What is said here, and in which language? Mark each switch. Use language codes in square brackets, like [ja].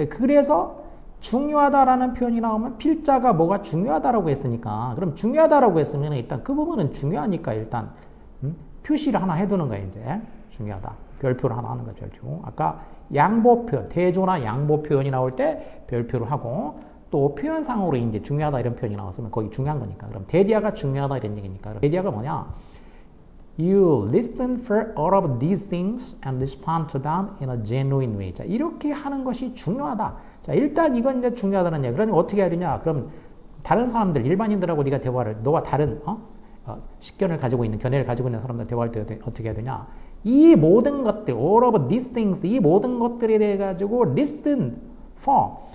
[ko] 그래서 중요하다라는 표현이 나오면 필자가 뭐가 중요하다라고 했으니까 그럼 중요하다라고 했으면 일단 그 부분은 중요하니까 일단 표시를 하나 해두는 거예요. 이제 중요하다. 별표를 하나 하는 거죠. 별표. 아까 양보 표현, 대조나 양보 표현이 나올 때 별표를 하고 또 표현상으로 이제 중요하다 이런 표현이 나왔으면 거기 중요한 거니까. 그럼 대디아가 중요하다 이런 얘기니까. 그럼 대디아가 뭐냐? [en] You listen for all of these things and respond to them in a genuine way. [ko] 자, 이렇게 하는 것이 중요하다. 자, 일단 이건 이제 중요하다는 얘기. 그러니 어떻게 해야 되냐? 그럼 다른 사람들, 일반인들하고 네가 대화를, 너와 다른 식견을 가지고 있는, 견해를 가지고 있는 사람들 대화할 때 어떻게 해야 되냐? 이 모든 것들, [en] all of these things, [ko] 이 모든 것들에 대해 가지고 [en] listen for.